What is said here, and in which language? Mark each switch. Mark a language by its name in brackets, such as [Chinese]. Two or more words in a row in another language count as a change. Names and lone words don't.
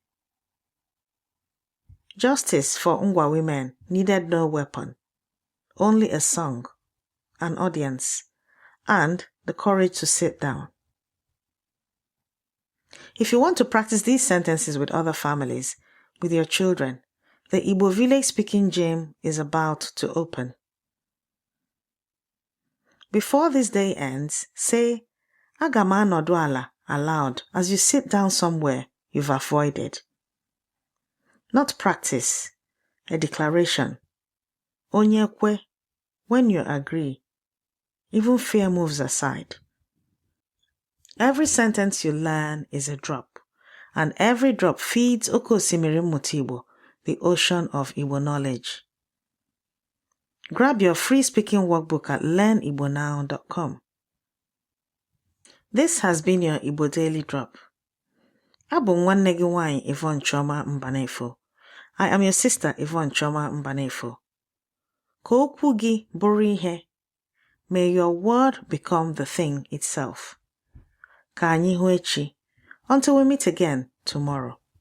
[English] Justice for Ngwa women needed no weapon, only a song, an audience, and the courage to sit down. If you want to practice these sentences with other families, with your children, the Igbo village-speaking gym is about to open. Before this day ends, say, [Igbo] Aga m anọdụ ala [English] aloud as you sit down somewhere you've avoided. Not practice, a declaration. [Igbo] Onye, ekwe, [English] when you agree, even fear moves aside. Every sentence you learn is a drop, and every drop feeds [Igbo] Oke Osimiri Mmụta Igbo, [English] the ocean of Igbo knowledge. Grab your free speaking workbook at learnibonow.com. This has been your Igbo Daily Drop. [Igbo] Abụ nwanne gị nwanyị Yvonne Choma Mbanefo. [English] I am your sister Yvonne Choma Mbanefo. [Igbo] Ka okwu gị bụrụ ihe. [English] May your word become the thing itself. [Igbo] Ka anyị hụ echi. [English] Until we meet again tomorrow.